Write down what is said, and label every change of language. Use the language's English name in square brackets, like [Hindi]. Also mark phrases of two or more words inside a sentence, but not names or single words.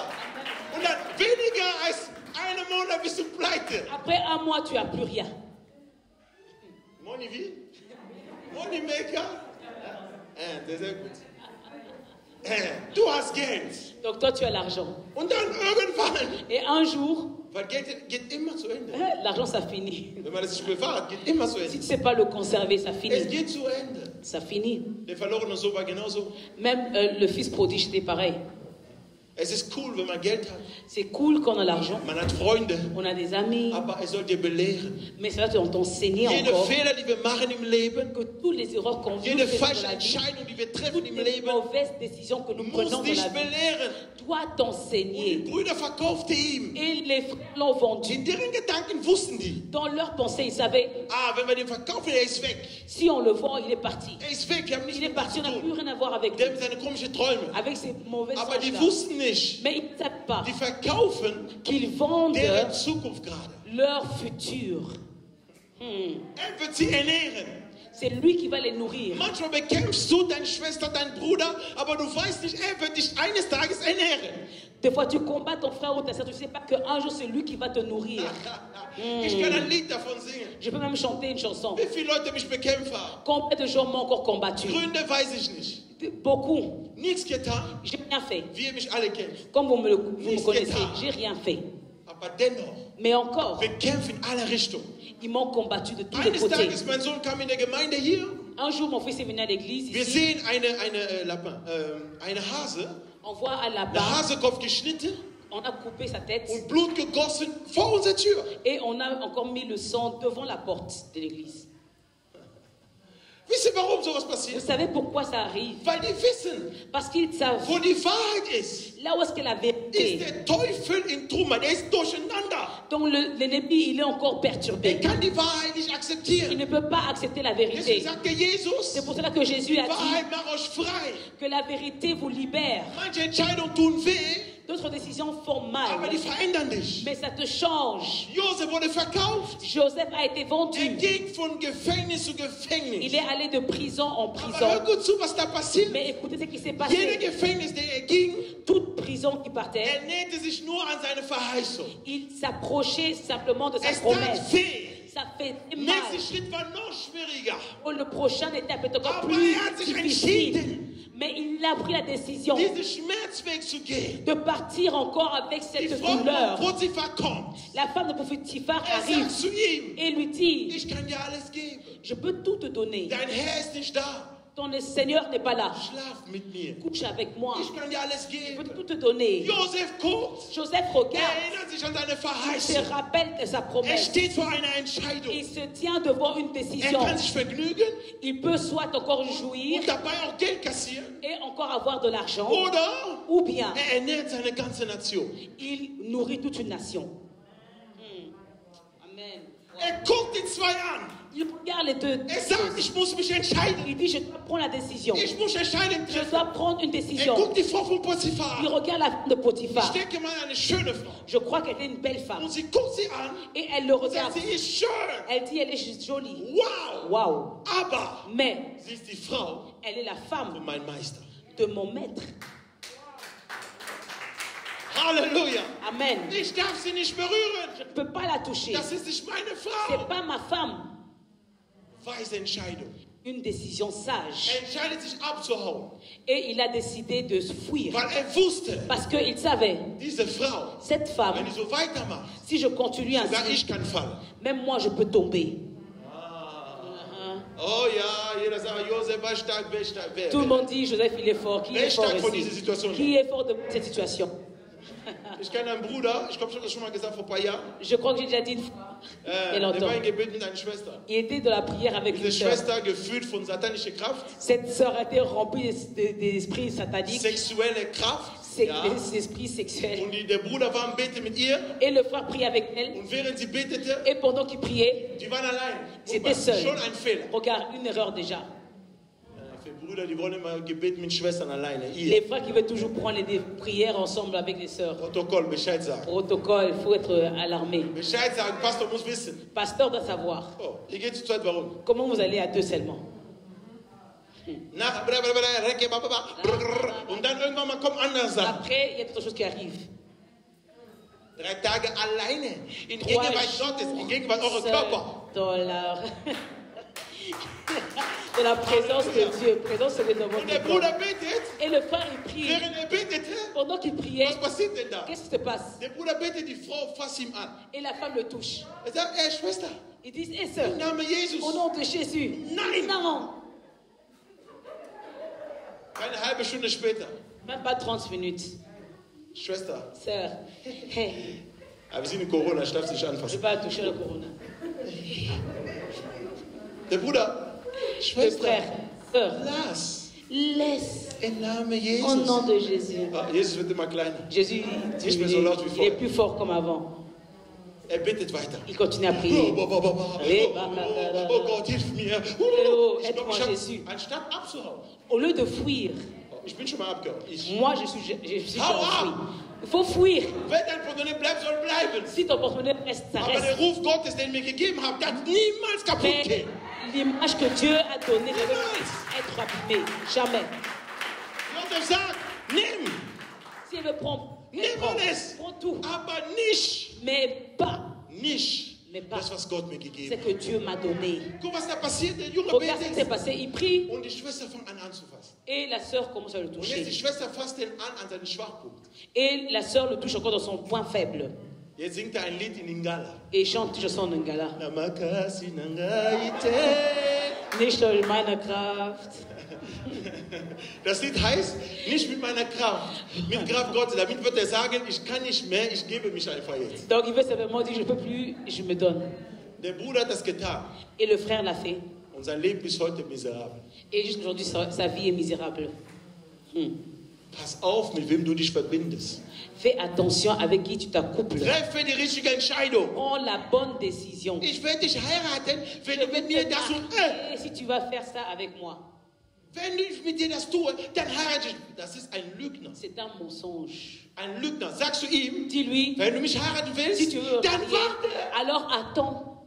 [German] Und dann weniger als einen Monat bist du pleite. [French] Après un mois, tu n'as plus rien. [German] Moni wie? Moneymaker. Das ist sehr gut. Du hast Geld. [French] Donc toi, tu as l'argent. [German] Und dann irgendwann, [French] Et un jour, [German] weil Geld geht immer zu Ende. [French] l'argent, ça finit. [German] Wenn man das nicht bewahrt, geht immer zu [French] Si [German] Ende. [French] tu ne sais pas le conserver, ça [German] Es [French] finit. [German] geht zu Ende. [French] Ça finit. [German] Der verlorene Sohn war genauso. [French] Même le fils prodigue, c'était pareil. [German] Es ist cool, wenn man Geld hat. [French] C'est cool quand on a l'argent. [German] Man hat Freunde. [French] On a des amis. [German] Aber es soll dir belehren. [French] Mais ça va t'enseigner [German] Jede [French] encore [German] Fehler, die wir machen im Leben, [French] que toutes les erreurs qu'on fait [German] jede [French] dans [German] falsche [French] la vie, [German] Entscheidung, die wir treffen [French] toutes [German] im [French] les [German] Leben, [French] mauvaises décisions que nous [German] muss [French] prenons dans [German] dich [French] la vie, [German] belehren. [French] doit [German] Und die [French] t'enseigner. [German] Brüder verkaufte ihm. [French] Et les frères l'ont vendu. [German] In deren Gedanken wussten die, [French] Dans leur pensée, ils savaient, [German] wenn wir den verkaufen, er ist weg. [French] si on le vend, il est parti. [German] Er ist weg, wir haben nichts [French] Il est [German] mit ihm [French] parti, [German] zu [French] on n'a [German] tun. [French] plus rien à voir avec lui, [German] Der mit seinen komischen Träumen. [French] avec ses mauvaises [German] Aber die [French] anges-là. [German] wussten nicht, [French] Mais ils ne savent pas [German] die verkaufen [French] qu'ils vendent [German] deren Zukunft gerade. [French] leur futur. [German] Er wird sie ernähren. [French] C'est lui qui va les nourrir. [German] Manchmal bekämpfst du deine Schwester, deinen Bruder, aber du weißt nicht, er wird dich eines Tages ernähren. [French] Des fois, tu combats ton frère ou ta soeur, tu ne sais pas qu'un jour, c'est lui qui va te nourrir. [German] Ich kann ein Lied davon singen. [French] Je peux même chanter une chanson. [German] Wie viele Leute mich bekämpft haben. [French] Combien de gens m'ont encore combattu? [German] Gründe weiß ich nicht. [French] Beaucoup. [German] Nichts getan, [French] J'ai rien fait. [German] wie ihr mich alle kennt. [French] Comme vous me [German] Nichts [French] connaissez, [German] getan. [French] j'ai rien fait. [German] Aber dennoch, [French] Mais encore, [German] wir kämpfen in alle Richtungen. [French] ils m'ont combattu de tous les [German] Eines [French] côtés. [German] Tages, mein Sohn kam in der Gemeinde hier. [French] Un jour, mon fils est venu à l'église. [German] Wir [French] Ici, [German] sehen eine Hase, [French] on voit à la [German] der [French] barre, [German] Hasekopf geschnitten [French] on a coupé sa tête [German] und Blut gegossen vor unserer Tür. [French] et on a encore mis le sang devant la porte de l'église. [German] Wisst ihr, warum sowas [French] Vous [German] passiert? [French] savez pourquoi ça arrive? [German] Weil die wissen, [French] Parce qu'ils savent, [German] wo die Wahrheit ist. [French] là où est-ce que la [German] Ist [French] vérité, [German] der Teufel in Trümmern, er ist durcheinander. [French] donc l'ennemi, il est encore [German] Er [French] perturbé. [German] kann die Wahrheit nicht [French] Il [German] akzeptieren. [French] ne peut pas accepter la [German] Deswegen [French] vérité. [German] sagte Jesus, [French] C'est pour cela que Jésus a dit [German] Wahrheit macht euch frei. [French] que la vérité vous libère. [German] Manche Entscheidungen tun weh, [French] D'autres décisions font mal, [German] aber die verändern dich. [French] mais ça te change. [German] Josef wurde verkauft. [French] Joseph a été [German] Er [French] vendu. [German] ging von Gefängnis zu [French] Il [German] Gefängnis. [French] est allé de prison en [German] Aber hör [French] prison. [German] gut zu, was da passiert. [French] Mais écoutez ce qui s'est [German] Jede [French] passé. [German] Gefängnis, der er ging, [French] Toute prison qui partait, [German] er näherte sich nur an seine Verheißung. [French] il s'approchait simplement de sa [German] Es tat [French] promesse. [German] weh. [French] Ça fait [German] Der [French] mal. [German] nächste Schritt war noch schwieriger. [French] Oh, le prochain étape est encore [German] Aber [French] plus [German] er hat sich [French] difficile. [German] entschieden, [French] Mais il a pris la décision [German] diesen Schmerzweg zu gehen. [French] de partir encore avec [German] Die [French] cette [German] Frau von [French] douleur. [German] Potiphar kommt. [French] La femme de Potiphar [German] Er [French] arrive [German] sagt zu ihm, [French] et lui dit, [German] ich kann dir alles geben. [French] je peux tout te donner. [German] Dein Herr ist nicht da. [French] Ton Seigneur n'est pas là. [German] Schlaf mit mir. [French] Couche avec moi. [German] Ich kann dir alles [French] Je peux [German] geben. [French] tout te donner. [German] Josef guckt. [French] Joseph [German] Er [French] regarde, [German] erinnert sich an seine [French] il se [German] Verheißung. [French] rappelle de sa [German] Er [French] promesse. [German] steht vor einer Entscheidung. [French] Il se tient devant une [German] Er [French] décision. [German] kann sich vergnügen [French] Il peut soit encore jouir [German] und dabei auch Geld kassieren. [French] et encore avoir de l'argent, [German] Oder [French] ou bien [German] er ernährt seine ganze Nation. [French] il nourrit toute une nation. [German] Amen. Er guckt die zwei an. [French] Il regarde les deux. [German] Er sagt, ich muss mich entscheiden. [French] Il dit, je dois prendre la décision. [German] Ich muss Entscheidungen [French] Je [German] treffen. [French] dois prendre une [German] Er [French] décision. [German] guckt die Frau von Potiphar. [French] Il regarde la femme de [German] Ich [French] Potiphar. [German] denke mal eine schöne Frau. [French] Je crois qu'elle est une belle femme. [German] Und sie guckt sie an [French] Et elle le [German] und sagt, [French] regarde. [German] sie ist schön. [French] Elle dit, elle est jolie. [German] Wow. [French] Waouh. [German] Aber [French] Mais [German] sie ist die Frau [French] elle est la [German] von [French] femme [German] meinem Meister. [French] de mon maître. [German] Halleluja. [French] Amen. [German] Ich darf sie nicht berühren. [French] Je ne peux pas la toucher. [German] Das ist nicht meine [French] C'est [German] Frau. [French] pas ma femme. [German] Weise Entscheidung. [French] Une décision sage. [German] Er entscheidet sich abzuhauen, [French] Et il a décidé de se fuir. [German] weil er wusste, [French] Parce qu'il savait, [German] diese Frau, [French] cette femme, [German] wenn ich so weitermache, [French] si je continue [German] sogar [French] ainsi, [German] ich kann fallen. [French] même moi je peux tomber. [German] Oh ja, jeder sagt, Josef war stark, wer stark, wer? [French] Tout le monde dit, Joseph, il est fort. Qui [German] Wer [French] est fort [German] stark von dieser [French] ici? [German] Situation? [French] Qui est fort de cette situation? [German] Ich kenne einen Bruder, ich glaube, ich habe das schon mal gesagt vor ein paar Jahren. [French] Je crois que j'ai déjà dit une fois. Il y a [German] Der [French] longtemps. [German] war im Gebet mit einer Schwester. [French] Il était dans la prière avec [German] Diese [French] une sœur. [German] Schwester, gefühlt von satanischer Kraft, [French] Cette sœur a été remplie des esprits sataniques, [German] sexuelle Kraft. Ja. [French] des esprits sexuels. [German] Und der Bruder war am Beten mit ihr. [French] Et le frère priait avec elle. [German] Und während sie betete, [French] Et pendant qu'il priait, [German] die waren allein. [French] c'était seul. [German] Schon ein Fehler. [French] Regarde, une erreur déjà. [German] Für Brüder, die wollen immer Gebet mit Schwestern alleine. [French] Les [German] Ihr. [French] frères qui veulent toujours prendre des prières ensemble avec les sœurs. [German] Protokoll, Bescheid sagen. [French] Protocole, il faut être alarmé. [German] Bescheid sagen, Pastor muss wissen. [French] Pasteur doit savoir. [German] Oh, ihr geht zu zweit, warum? [French] Comment vous allez à deux seulement? [German] Nach, und dann irgendwann mal kommen andere Sachen. [French] Après, il y a d'autres choses qui arrivent. [German] 3 Tage alleine. In [French] 3 [German] Gegenwart Gottes, in Gegenwart eurer [French] seuls [German] Körper. [French] dans la... De la présence de Dieu. Présence de Dieu dans [German] Und [French] votre [German] der [French] corps. [German] Bruder betet. [French] Et le frère, il prie. [German] Während er betete, [French] Pendant qu'il priait, [German] was passiert denn da? [French] qu'est-ce qui se passe? [German] Der Bruder betet, die Frau fasst ihm an. [French] Et la femme le touche. [German] Er sagt, ey Schwester, [French] Ils disent, hé sœur, [German] im Namen Jesus. [French] au nom de Jésus. [German] Nein. [French] Non. [German] Eine halbe Stunde später, [French] Même pas 30 minutes. [German] Schwester, [French] Sœur, [German] hey, aber wir sind in Corona, ich darf sie nicht [French] je vais [German] anfassen. [French] pas toucher le corona. [German] Der Bruder, [French] Le [German] Schwester, [French] frère, sœur, [German] lass, [French] laisse [German] im Namen [French] au nom [German] Jesus. [French] de Jésus. [German] Ah, Jesus wird immer kleiner. [French] Jésus, [German] Ich bin so laut wie [French] il est [German] vorher. [French] plus fort comme avant. [German] Er betet weiter. [French] Il continue à [German] Oh, [French] prier. [German] oh Gott, hilf mir. [French] Oh, [German] Ich glaub, [French] aide-moi, [German] ich hab, [French] Jésus. [German] anstatt abzuhauen. [French] Au lieu de fuir, [German] Ich bin schon mal abgehauen. [French] moi je suis [German] Hau [French] enfui. [German] ab! [French] Il faut fuir. [German] Wenn dein Portemonnaie bleibt, soll bleiben. [French] Si ton porte-monnaie reste, ça [German] Aber der [French] reste. [German] Ruf Gottes, den mir gegeben hat, darf niemals kaputt [French] Mais [German] gehen. [French] l'image que Dieu a donnée ne peut être abîmée. Jamais. [German] Josef sagt, nimm, [French] Si elle veut prendre, [German] nimm [French] prends, [German] alles. [French] prends tout. [German] Aber nicht, [French] Mais pas [German] nicht [French] pas. [German] das, was Gott mir [French] ce [German] gegeben hat. [French] que Dieu m'a donné. [German] Guck, was da passiert. Der Junge [French] Regarde ce qui s'est [German] betet. [French] passé. Il prie [German] Und die Schwester fängt an anzufassen. [French] et la sœur commence à le [German] Und jetzt [French] toucher. [German] die Schwester fasst den an seinen Schwachpunkt. [French] Et la sœur le touche encore dans son point faible. [German] Jetzt singt er ein Lied in Lingala. [French] Et chante une chanson d'Angala. [Lingala] Namakasi nangaite. [German] Nicht durch meine Kraft. Das Lied heißt, nicht mit meiner Kraft, mit Kraft Gottes. Damit wird er sagen, ich kann nicht mehr, ich gebe mich einfach jetzt. [French] Donc il veut simplement dire, je ne peux plus, je me donne. [German] Der Bruder hat das getan [French] Et le frère l'a fait. [German] und sein Leben ist heute miserabel. [French] Et jusqu'aujourd'hui, sa vie est misérable. [German] Pass auf, mit wem du dich verbindest. [French] Fais attention avec qui tu t'accouples. [German] Treffe die richtige Entscheidung. [French] Prends la bonne décision. [German] Ich werde dich heiraten, wenn du mit mir das und [French] Et si tu vas faire ça avec moi, [German] wenn ich mit dir das tue, dann heirate ich. Das ist ein Lügner. [French] c'est un mensonge. [German] Ein Lügner. Sagst du ihm, [French] Dis-lui, [German] wenn du mich heiraten [French] si [German] willst, [French] tu veux me [German] dann [French] marier, [German] warte. [French] alors attends.